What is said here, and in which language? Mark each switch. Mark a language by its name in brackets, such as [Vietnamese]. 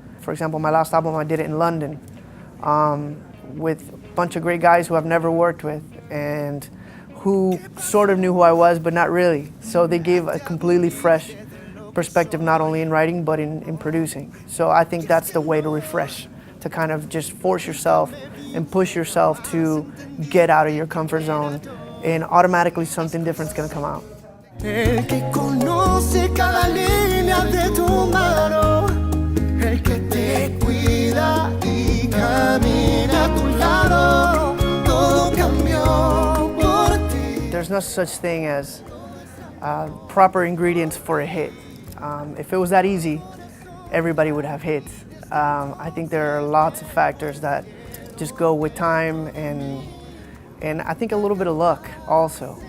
[English] For example, my last album, I did it in London with a bunch of great guys who I've never worked with and who sort of knew who I was, but not really. So they gave a completely fresh perspective, not only in writing, but in producing. So I think that's the way to refresh, to kind of just force yourself and push yourself to get out of your comfort zone, and automatically something different's gonna come out. [Spanish] El que conoce cada línea de tu mano, el que te cuida y camina a tu lado, todo cambió por ti. [English] There's no such thing as proper ingredients for a hit. If it was that easy, everybody would have hits. I think there are lots of factors that just go with time and I think a little bit of luck also.